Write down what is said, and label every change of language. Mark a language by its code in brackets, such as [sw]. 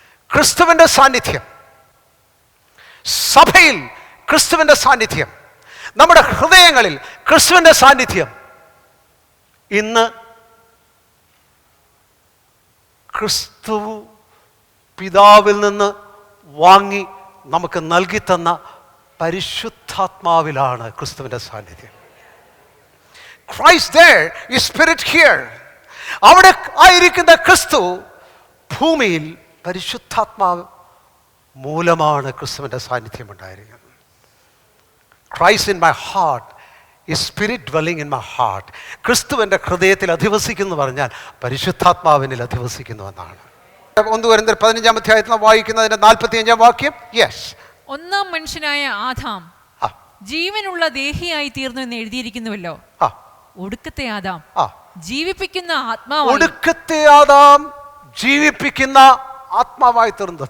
[ml] ക്രിസ്തുവിൻ്റെ സാന്നിധ്യം, സഭയിൽ ക്രിസ്തുവിൻ്റെ സാന്നിധ്യം, നമ്മുടെ ഹൃദയങ്ങളിൽ ക്രിസ്തുവിൻ്റെ സാന്നിധ്യം ഇന്ന് ക്രിസ്തു പിതാവിൽ നിന്ന് വാങ്ങി നമുക്ക് നൽകി തന്ന പരിശുദ്ധാത്മാവിലാണ് ക്രിസ്തുവിൻ്റെ സാന്നിധ്യം. [en] Christ there, His Spirit here. [ml] അവിടെ ആയിരിക്കുന്ന ക്രിസ്തു ഭൂമിയിൽ പരിശുദ്ധാത്മാവ് മൂലമാണ് ക്രിസ്തുവിൻ്റെ സാന്നിധ്യം ഉണ്ടായിരിക്കുന്നത്. [en] Christ in my heart, His Spirit dwelling in my heart. [ml] ക്രിസ്തുവിൻ്റെ ഹൃദയത്തിൽ അധിവസിക്കുന്നു പറഞ്ഞാൽ പരിശുദ്ധാത്മാവിനിൽ അധിവസിക്കുന്നു എന്നാണ്. 1 കൊരിന്ത്യർ 15-ാം അധ്യായത്തിൽ വായിക്കുന്നതിന്റെ 45-ാം വാക്യം. [en] yes, [ml] ഒന്നാം മനുഷ്യനായ ആദാം ജീവനുള്ള ദേഹിയായി തീർന്നു എന്ന് എഴുതിയിരിക്കുന്നുവല്ലോ. ഒടുക്കത്തെ ആദാം ജീവിപ്പിക്കുന്ന ആത്മാവ്, ഒടുക്കത്തെ ആദാം ജീവിപ്പിക്കുന്ന ആത്മാവായി തീർന്നത്.